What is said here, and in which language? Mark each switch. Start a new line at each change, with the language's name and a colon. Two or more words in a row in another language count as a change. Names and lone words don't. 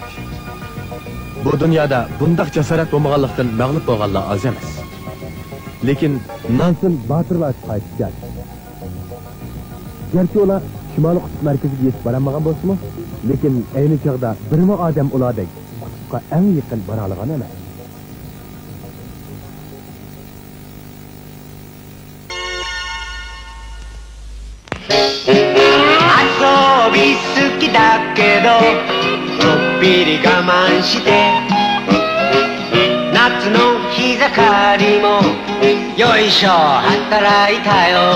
Uzbek: Bu dunyoda bundaq jasorat bo'lmaganlikdan mag'lub bo'lganlar oz emas. Lekin Nansen botirlar qaytgan. Garchi ular Shimoliy qutb markaziga yetib boramagan bo'lsa-mu, lekin ayni chog'da birma odam ulardek qutbga eng yaqin bora olgan emas.
Japanese: 好きだけどちょっぴり我慢して夏の日盛りもよいしょ働いたよ